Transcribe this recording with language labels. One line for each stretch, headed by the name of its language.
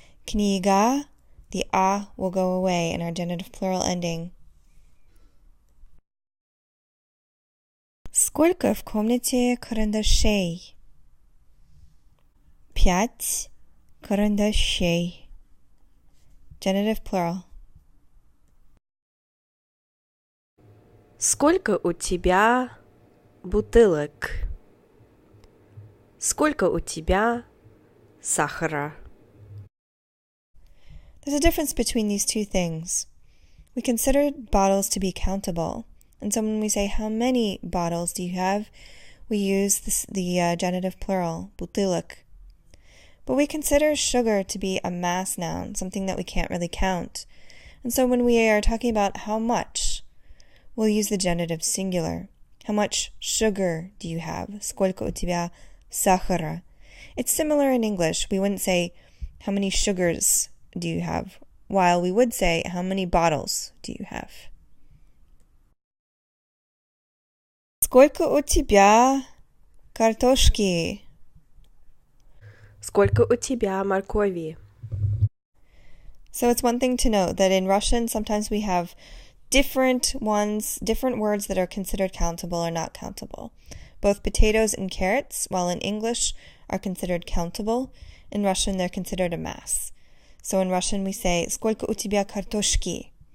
English: Книга, the a will go away in our genitive plural ending.
Russian: Сколько в комнате карандашей? 5 карандашей.
English: Genitive plural.
Russian: Сколько у тебя бутылок? Сколько у тебя сахара?
English: There's a difference between these two things. We consider bottles to be countable. And so when we say, how many bottles do you have? We use the genitive plural, бутылок. But we consider sugar to be a mass noun, something that we can't really count. And so when we are talking about how much, we'll use the genitive singular. How much sugar do you have?
Russian: Сколько у тебя сахара?
English: It's similar in English. We wouldn't say, how many sugars do you have? While we would say, how many bottles do you have?
Russian: Сколько у тебя картошки? Сколько у тебя моркови?
English: So it's one thing to note that in Russian, sometimes we have different words that are considered countable or not countable. Both potatoes and carrots, while in English, are considered countable. In Russian, they're considered a mass. So in Russian, we say,
Russian: сколько у тебя картошки?